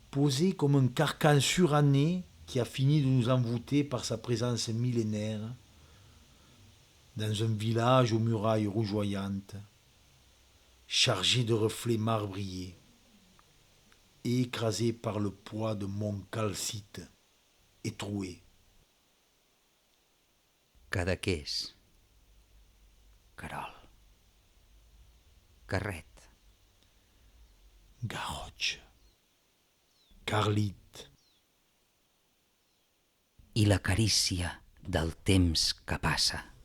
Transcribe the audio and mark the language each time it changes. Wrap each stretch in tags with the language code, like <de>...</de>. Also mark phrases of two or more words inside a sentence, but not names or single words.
<fr>posé comme un carcan suranné qui a fini de nous envoûter par sa présence millénaire, dans un village aux murailles rougeoyantes, chargé de reflets marbriers, et écrasé par le poids de mon calcite et troué. Cadaqués, Carol, Carret, Garroch, Carlit,</fr> <ca>i la carícia del temps que passa.</ca>